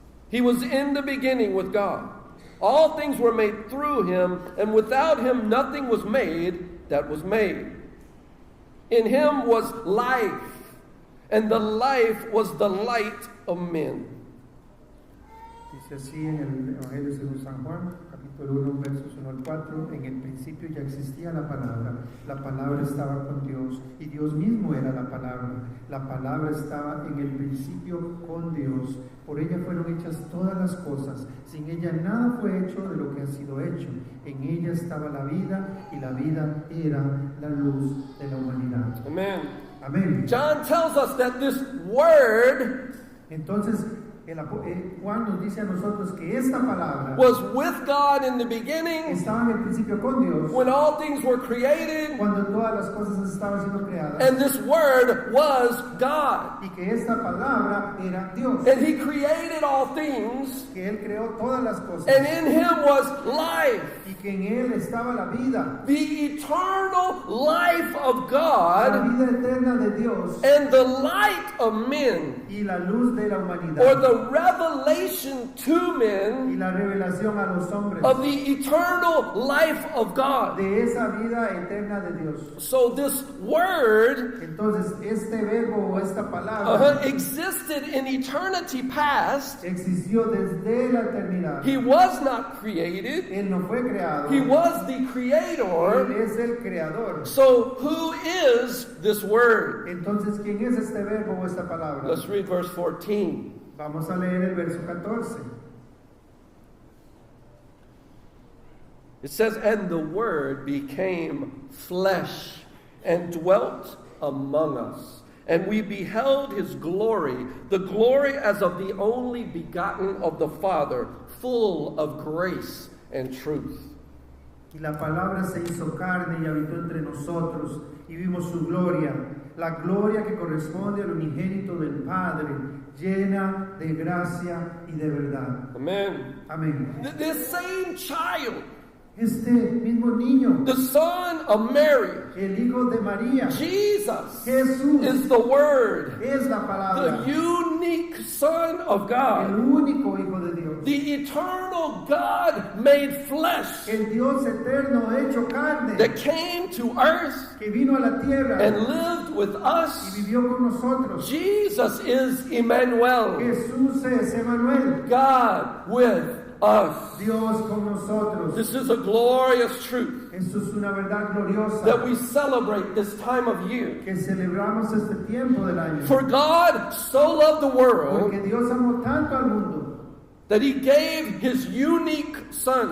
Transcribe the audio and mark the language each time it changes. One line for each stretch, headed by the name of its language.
English: He was in the beginning with God. All things were made through Him, and without Him nothing was made that was made. In Him was life, and the life was the light of men.
Spanish: Dice así en el Evangelio según San Juan, capítulo 1, versos 1 al 4, en el principio ya existía la palabra estaba con Dios y Dios mismo era la palabra estaba en el principio con Dios, por ella fueron hechas todas las cosas, sin ella nada fue hecho de lo que ha sido hecho, en ella estaba la vida y la vida era la luz de la humanidad.
English: Amen.
Spanish: Amén.
English: John tells us that this word
Spanish: Entonces, Juan nos dice a nosotros que esta palabra
English: was with God in the beginning
Spanish: estaba en el principio con Dios,
English: when all things were created,
Spanish: cuando todas las cosas estaban siendo creadas,
English: and this word was God.
Spanish: y que esta palabra era Dios,
English: And he created all things,
Spanish: que Él creó todas las cosas,
English: and in him was life,
Spanish: y que en Él estaba la vida,
English: the eternal life of
Spanish: la
English: God,
Spanish: vida eterna de Dios
English: and the light of men,
Spanish: y la luz de la
English: or
Spanish: humanidad,
English: the revelation to
Spanish: y
English: men
Spanish: la revelación a los hombres
English: of the eternal life of God.
Spanish: de esa vida eterna de Dios.
English: So this word
Spanish: Entonces, este verbo o esta palabra
English: existed in eternity past.
Spanish: existió desde la eternidad.
English: He was not created.
Spanish: Él no fue creado.
English: He was the
Spanish: Él
English: creator.
Spanish: es el creador.
English: So who is this word?
Spanish: Entonces, ¿quién es este verbo o esta palabra?
English: Let's read verse 14.
Spanish: Vamos a leer el verso 14.
English: It says, "And the Word became flesh and dwelt among us. And we beheld his glory, the glory as of the only begotten of the Father, full of grace and truth."
Spanish: Y la palabra se hizo carne y habitó entre nosotros, y vimos su gloria, la gloria que corresponde al unigénito del Padre, llena de gracia y de verdad.
English: Amen.
Spanish: Amén.
English: This same child,
Spanish: Este mismo niño,
English: the son of Mary,
Spanish: el hijo de María,
English: Jesus,
Spanish: Jesús,
English: is the Word,
Spanish: es la
English: the
Spanish: palabra,
English: unique Son of
Spanish: el
English: God,
Spanish: único hijo de Dios,
English: the eternal God made flesh
Spanish: el Dios eterno hecho carne,
English: that came to earth
Spanish: que vino a la tierra
English: and lived with
Spanish: y
English: us.
Spanish: vivió con nosotros.
English: Jesus is Emmanuel,
Spanish: Jesús es Emmanuel,
English: God with us.
Spanish: Dios con nosotros.
English: This is a glorious truth
Spanish: Esto es una verdad gloriosa
English: that we celebrate this time of year.
Spanish: que celebramos este tiempo del año.
English: For God so loved the world
Spanish: Porque Dios amó tanto al mundo
English: that he gave his unique Son.